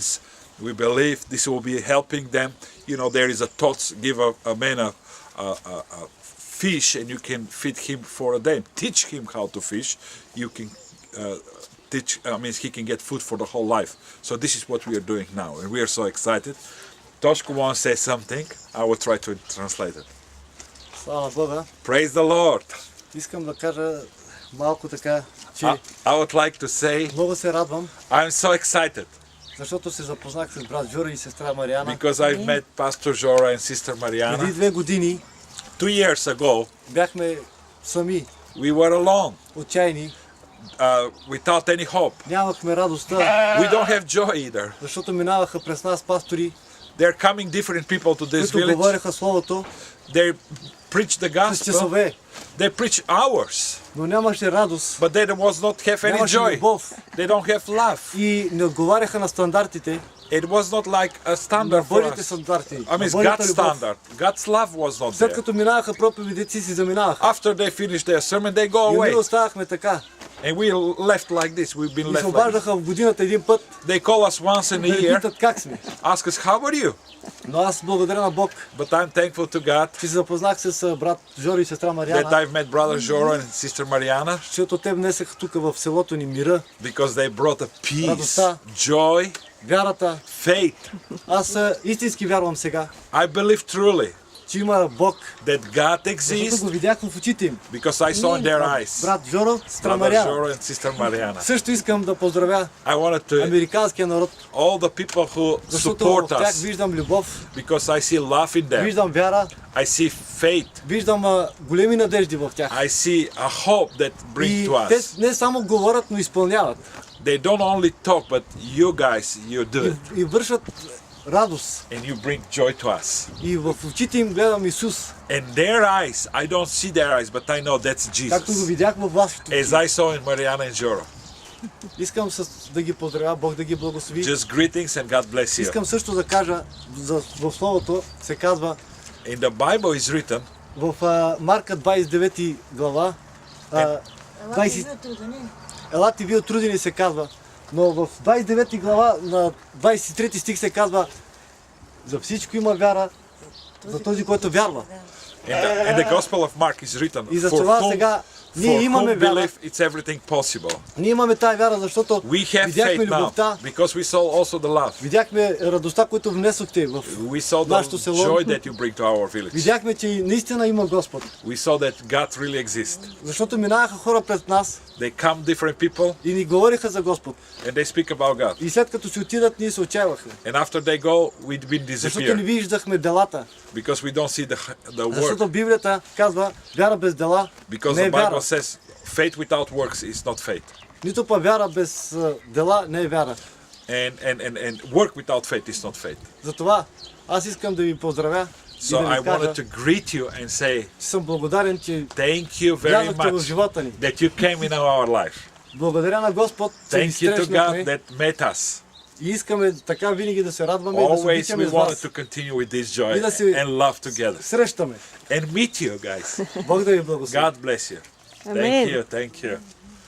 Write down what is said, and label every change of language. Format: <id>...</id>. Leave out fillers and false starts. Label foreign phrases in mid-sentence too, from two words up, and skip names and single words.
<en>We believe this will be helping them. You know, there is a thought, give a man a fish and you can feed him for a day. Teach him how to fish. You can he can get food for the whole life. So this is what we are doing now, and we are so excited. Toshko wants to say something. I will try to translate it.</en> <bg>Слава Бога.</bg> <en>Praise the Lord.</en> <bg>Искам да кажа малко така, че</bg> <en>I would like to say</en> <bg>много се радвам,</bg> <en>I'm so excited</en> <bg>защото се запознах с брат Жора и сестра Мариана.</bg> <en>because I've met Pastor Jora and Sister</en> <bg>Преди</bg> <en>Mariana</en> <bg>2 години</bg> <en>2 years ago.</en> <bg>бяхме сами,</bg> <en>We were alone,</en> <bg>отчаяни,</bg> <en>without any hope.</en> <bg>нямахме радостта,</bg> <en>We don't have joy either.</en> <bg>защото минаваха през нас пастори,</bg> <en>There are coming different people to this</en> <bg>които</bg> <en>village.</en> <bg>говореха Словото</bg> <en>They preach the</en> <bg>с</bg> <en>gospel.</en> <bg>часове,</bg> <en>They preach hours,</en> <bg>но нямаше радост,</bg> <en>but they was not have any</en> <bg>нямаше</bg> <en>joy.</en> <bg>любов</bg> <en>They don't have love.</en> <bg>и не отговаряха на стандартите,</bg> <en>It was not like a</en> <bg>на</bg> <en>standard for</en> <bg>Божите</bg> <en>us.</en> <bg>стандарти,</bg> <en>I</en> <bg>на</bg> <en>mean, it's</en> <bg>Божията</bg> <en>God's</en> <bg>любов.</bg> <en>standard. God's love was not</en> <bg>След</bg> <en>there.</en> <bg>като минаваха проповедите си заминаваха.</bg> <en>After they finish their sermon, they go</en> <bg>И ние</bg> <en>away.</en> <bg>оставахме така.</bg> <en>And we left like this. We've been</en> <bg>И се</bg> <en>left like this.</en> <bg>обаждаха в годината един път</bg> <en>They call us once in</en> <bg>да</bg> <en>a</en> <bg>ни</bg> <en>year,</en> <bg>питат как сме.</bg> <en>ask us, how are you?</en> <bg>Но аз благодаря на Бог,</bg> <en>But I'm thankful to God</en> <bg>че се запознах с брат Жори и сестра</bg> <en>that</en> <bg>Мариана,</bg> <en>I've met Brother Jora and Sister Mariana,</en> <bg>защото те внесаха тук в селото ни мира,</bg> <en>because they brought a peace,</en> <bg>Радостта.</bg> <en>joy,</en> <bg>вярата.</bg> <en>faith.</en> <bg>Аз истински вярвам сега,</bg> <en>I believe truly</en> <bg>че има Бог,</bg> <en>that God</en> <bg>защото</bg> <en>exists</en> <bg>го видях в очите им.</bg> <en>because I saw in their eyes.</en> <bg>Брат Жоро, сестра</bg> <en>Brother</en> <bg>Мариана.</bg> <en>Jora and Sister Mariana.</en> <bg>Също искам да поздравя</bg> <en>I wanted to</en> <bg>американския народ,</bg> <en>all the people who</en> <bg>защото в</bg> <en>support</en> <bg>тях</bg> <en>us</en> <bg>виждам любов,</bg> <en>because I see love in them.</en> <bg>виждам вяра,</bg> <en>I see faith.</en> <bg>виждам големи надежди в тях.</bg> <en>I see a hope that bring</en> <bg>И</bg> <en>to</en> <bg>те</bg> <en>us.</en> <bg>не само говорят, но изпълняват.</bg> <en>They don't only talk, but you guys, you do it.</en> <bg>И вършат радост.</bg> <en>And you bring joy to us.</en> <bg>И в очите им гледам Исус,</bg> <en>In their eyes, I don't see their eyes, but I know that's</en> <bg>както го</bg> <en>Jesus.</en> <bg>видях във вашето.</bg> <en>As I saw in Mariana and Jora.</en> <bg>Искам да ги поздравя, Бог да ги благослови.</bg> <en>Just greetings and God bless you.</en> <bg>Искам също да кажа, в Словото се казва,</bg> <en>In the Bible is written,</en> <bg>в Марка 29 глава, 20, елате ви отрудени се казва, но в 29 глава на 23 стих се казва, за всичко има вяра, за този, който вярва.</bg> <en>in the Gospel of Mark is written,</en> <bg>И за</bg> <en>for</en> <bg>това</bg> <en>whom,</en> <bg>сега ние</bg> <en>for</en> <bg>имаме</bg> <en>whom</en> <bg>вяра.</bg> <en>believe it's everything possible.</en> <bg>Ние имаме тая вяра, защото</bg> <en>We have</en> <bg>видяхме</bg> <en>faith now</en> <bg>любовта,</bg> <en>because we saw also the love.</en> <bg>видяхме радостта, която внесохте в</bg> <en>We saw</en> <bg>нашето</bg> <en>the</en> <bg>село.</bg> <en>joy that you bring to our village.</en> <bg>Видяхме, че наистина има Господ.</bg> <en>We saw that God really exists.</en> <bg>Защото минаваха хора пред нас</bg> <en>They come different people</en> <bg>и ни говориха за Господ.</bg> <en>and they speak about God.</en> <bg>И след като си отидат, ние се отчаявахме.</bg> <en>And after they go, we been</en> <bg>Защото не</bg> <en>disappear</en> <bg>виждахме делата.</bg> <en>because we don't see the work.</en> <bg>Защото Библията казва, вяра без дела</bg> <en>Because</en> <bg>не</bg> <en>the</en> <bg>е вяра.</bg> <en>Bible says faith without works is not faith.</en> <bg>Нито па вяра без дела не е вяра.</bg> <en>And work without faith is not faith.</en> <bg>Затова аз искам да ви поздравя и</bg> <en>So</en> <bg>да</bg> <en>I</en> <bg>ви кажа,</bg> <en>wanted to greet you and say</en> <bg>че съм благодарен, че</bg> <en>thank you very</en> <bg>влязохте в</bg> <en>much</en> <bg>живота ни.</bg> <en>that you came in our life.</en> <bg>Благодаря на Господ, че ни</bg> <en>Thank you to God</en> <bg>срещнахме</bg> <en>that met us.</en> <bg>и искаме така винаги да се радваме и да се</bg> <en>Always</en> <bg>обичаме</bg> <en>we</en> <bg>с</bg> <en>wanted</en> <bg>вас.</bg> <en>to continue with this joy</en> <bg>И да се</bg> <en>and love together.</en> <bg>срещаме.</bg> <en>And meet you guys.</en> <bg>Бог да ви благослови.</bg> <en>God bless you. Thank Amen. you, thank you.</en>